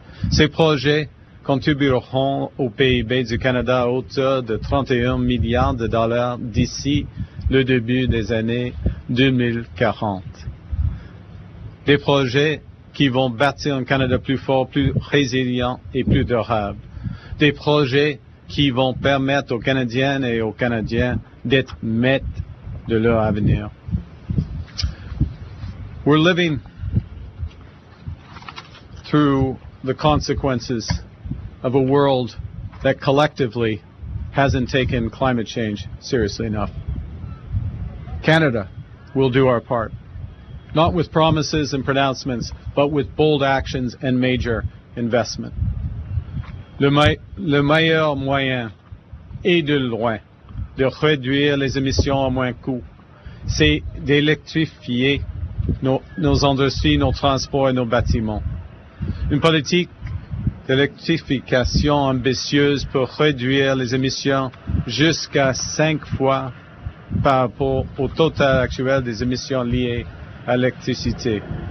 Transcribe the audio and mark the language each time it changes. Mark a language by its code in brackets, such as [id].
[fr] Ces projets contribueront au PIB du Canada à hauteur de 31 milliards de dollars d'ici le début des années 2040. Des projets qui vont bâtir un Canada plus fort, plus résilient et plus durable. Des projets qui vont permettre aux Canadiennes et aux Canadiens d'être maîtres de leur avenir. [en] We're living through the consequences of a world that collectively hasn't taken climate change seriously enough. Canada will do our part, not with promises and pronouncements, but with bold actions and major investment. [fr] Le meilleur moyen est de loin de réduire les émissions à moins coût, c'est d'électrifier nos industries, nos transports et nos bâtiments. Une politique d'électrification ambitieuse peut réduire les émissions jusqu'à 5 fois par rapport au total actuel des émissions liées à l'électricité.